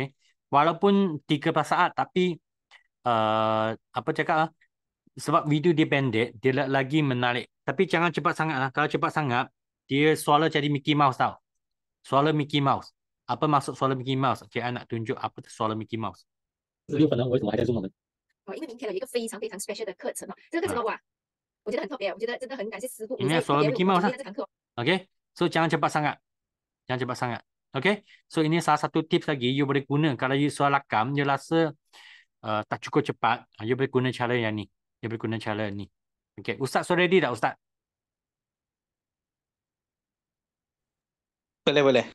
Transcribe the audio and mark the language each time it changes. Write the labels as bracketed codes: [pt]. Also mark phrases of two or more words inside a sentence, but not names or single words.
[ms] Walaupun 13 saat tapi apa cakap sebab video dia pendek, dia lagi menarik. Tapi jangan cepat sangat lah. Kalau cepat sangat, dia suara jadi Mickey Mouse tau. Suara Mickey Mouse. Apa maksud suara Mickey Mouse? Okay, I nak tunjuk apa suara Mickey Mouse. [zh] 因为明天有一个非常非常 special 的课程哦，这个课程哇，我觉得很特别，我觉得真的很感谢师傅。 [ms] Ini suara Mickey Mouse lah. [zh] 这堂课。 [ms] Okay, so jangan cepat sangat. Jangan cepat sangat. Okay, so ini salah satu tips lagi you boleh guna. Kalau you suara rakam, you rasa tak cukup cepat, you boleh guna cara yang ni. You boleh guna cara ni. Okay, Ustaz sudah ready tak Ustaz? Boleh.